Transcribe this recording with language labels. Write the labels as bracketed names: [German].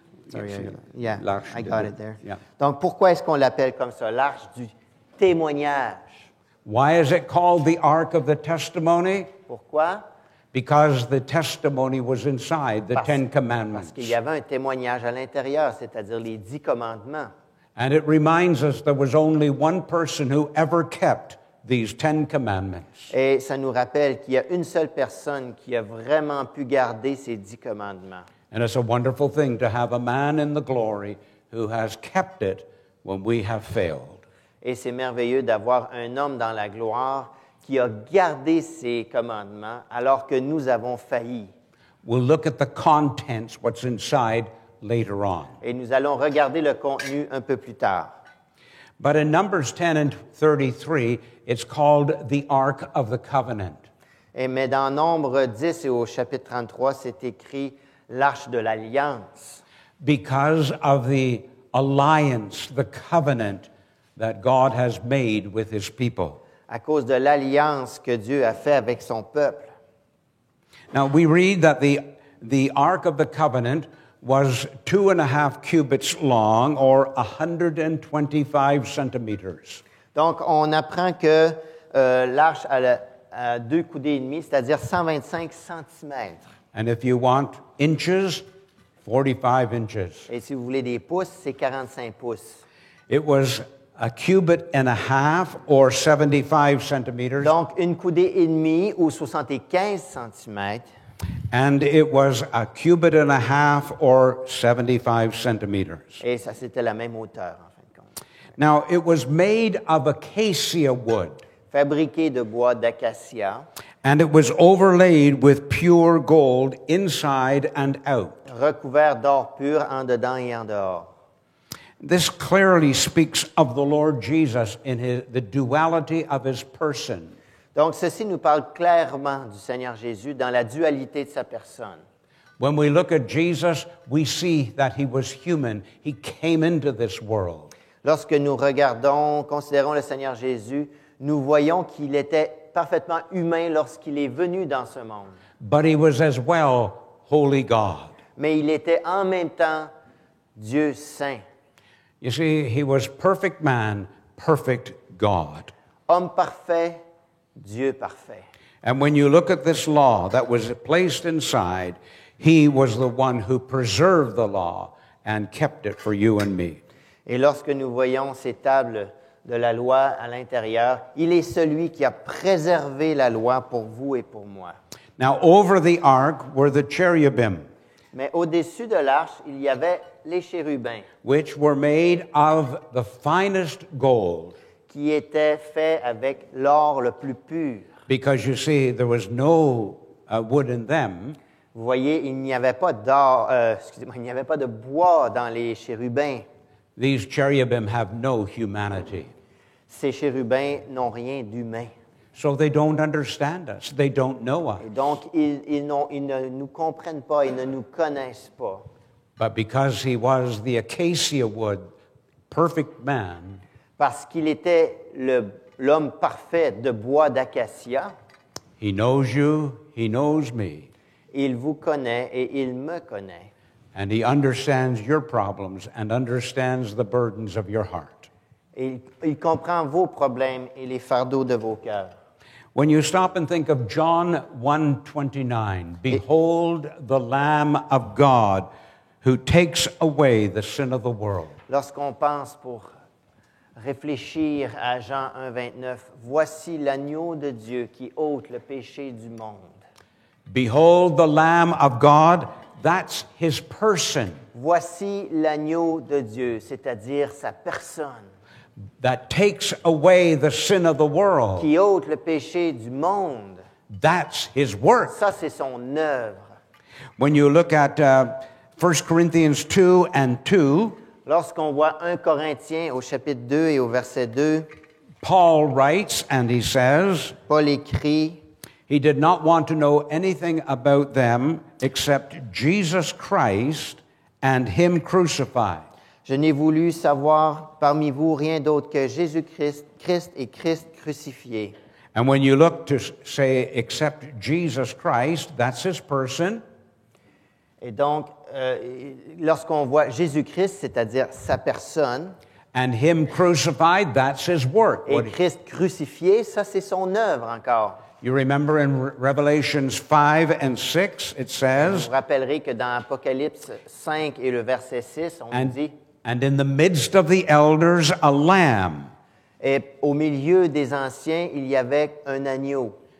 [English] Sorry, yeah, [French] L'arche [English] I de- got it there. yeah. [French] Donc, pourquoi est-ce qu'on l'appelle comme ça, l'arche du témoignage? [English] Why is it called the Ark of the Testimony? [French] Pourquoi? [English] Because the testimony was inside the Ten [French] Parce [English] Commandments. [French] qu'il y avait un témoignage à l'intérieur, c'est-à-dire les 10 commandements. [English] And it reminds us there was only one person who ever kept these 10 commandments. [French] Et ça nous rappelle qu'il y a une seule personne qui a vraiment pu garder ces 10 commandements. [English] And it's a wonderful thing to have a man in the glory who has kept it when we have failed. [French] Et c'est merveilleux d'avoir un homme dans la gloire qui a gardé ces commandements alors que nous avons failli. [English] We'll look at the contents, what's inside, later on. [French] Et nous allons regarder le contenu un peu plus tard. [English] But in Numbers 10 and 33, it's called the Ark of the Covenant. [French] Mais dans Nombre 10 et au chapitre 33, c'est écrit l'arche de l'Alliance. [English] Because of the alliance, the covenant that God has made with His people. [French] À cause de l'alliance que Dieu a fait avec son peuple. [English] Now, we read that the Ark of the Covenant was 2.5 cubits long, or 125 centimeters. [French] Donc, on apprend que l'arche a 2 coudées et demi, c'est-à-dire 125 centimètres. [English] And if you want inches, 45 inches. [French] Et si vous voulez des pouces, c'est 45 pouces. [English] It was a cubit and a half, or 75 centimeters. [French] Donc, une coudée et demie ou 75 centimètres. [English] And it was a cubit and a half, or 75 centimeters. [French] Et ça, c'était la même hauteur, en fin de compte. [English] Now, it was made of acacia wood, [French] Fabriqué de bois d'acacia, [English] and it was overlaid with pure gold inside and out. [French] recouvert d'or pur en dedans et en dehors. [English] This clearly speaks of the Lord Jesus in the duality of His person. [French] Donc, ceci nous parle clairement du Seigneur Jésus dans la dualité de sa personne. [English] When we look at Jesus, we see that He was human. He came into this world. [French] Lorsque nous regardons, considérons le Seigneur Jésus, nous voyons qu'il était parfaitement humain lorsqu'il est venu dans ce monde. [English] but he was as well holy God. [French] Mais il était en même temps Dieu saint. [English] You see, he was perfect man, perfect God. [French] Homme parfait, Dieu parfait. [English] And when you look at this law that was placed inside, he was the one who preserved the law and kept it for you and me. [French] Et lorsque nous voyons ces tables de la loi à l'intérieur, il est celui qui a préservé la loi pour vous et pour moi. [English] Now, over the ark were the cherubim, [French] Mais au-dessus de l'arche, il y avait les chérubins, [English] which were made of the finest gold. [French] qui étaient faits avec l'or le plus pur. [English] Because you see, there was no wood in them, [French] Vous voyez, il n'y avait pas d'or, il n'y avait pas de bois dans les chérubins. [English] these cherubim have no humanity. [French] Ces chérubins n'ont rien d'humain. [English] So they don't understand us. They don't know us. [French] Et donc, ils ne nous comprennent pas, ils ne nous connaissent pas. [English] But because he was the acacia wood, perfect man, [French] Parce qu'il était l'homme parfait de bois d'acacia, [English] he knows you, he knows me, [French] il vous connaît et il me connaît. [English] and he understands your problems and understands the burdens of your heart. [French] Et il comprend vos problèmes et les fardeaux de vos cœurs. [English] When you stop and think of John 1:29, behold the Lamb of God who takes away the sin of the world. [French] Lorsqu'on pense pour réfléchir à Jean 1,29, voici l'agneau de Dieu qui ôte le péché du monde. [English] Behold the Lamb of God, that's his person, [French] Voici l'agneau de Dieu, c'est-à-dire sa personne, [English] that takes away the sin of the world. [French] qui ôte le péché du monde. [English] That's his work. [French] Ça, c'est son œuvre. [English] When you look at 1 Corinthians 2 and 2, [French] Lorsqu'on voit 1 Corinthiens au chapitre 2 et au verset 2, [English] Paul writes and he says, [French] Paul écrit, [English] he did not want to know anything about them except Jesus Christ and him crucified. [French] Je n'ai voulu savoir parmi vous rien d'autre que Jésus-Christ, Christ et Christ crucifié. [English] And when you look to say except Jesus Christ, that's his person, [French] Et donc, lorsqu'on voit Jésus-Christ, c'est-à-dire sa personne, [English] and him crucified, that's his work. [French] et Christ crucifié, ça c'est son œuvre encore. [English] You remember in Revelations 5 and 6, it [French] Vous [English] says, [French] vous rappellerez que dans Apocalypse 5 et le verset 6, on dit, [English] and in the midst of the elders a lamb. [French] et au milieu des anciens, il y avait un agneau.